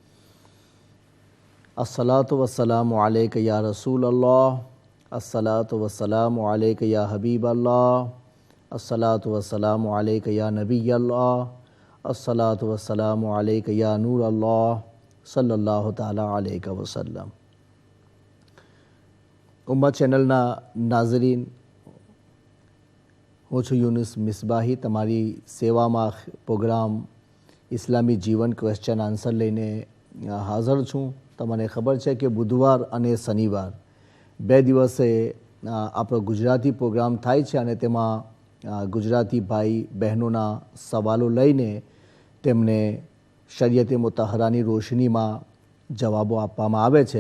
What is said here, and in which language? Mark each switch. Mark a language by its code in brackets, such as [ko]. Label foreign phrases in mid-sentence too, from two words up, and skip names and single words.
[ar] الصلاة والسلام عليك يا رسول الله، الصلاة والسلام عليك يا حبيب الله، الصلاة والسلام عليك يا نبي الله، الصلاة والسلام عليك يا نور الله صلى الله تعالى عليه وسلم. [gu] उम्मा चैनलના નાઝરીન, હું છું યુનુસ મિસબાહી, તમારી સેવામાં પ્રોગ્રામ ઇસ્લામી જીવન ક્વેશ્ચન આન્સર લઈને હાજર છું। તમને ખબર છે કે બુધવાર અને શનિવાર બે દિવસે આપણો ગુજરાતી પ્રોગ્રામ થાય છે અને તેમાં ગુજરાતી ભાઈ બહેનોના સવાલો લઈને તેમને શરીયતે મુતહરાની રોશનીમાં જવાબો આપવામાં આવે છે।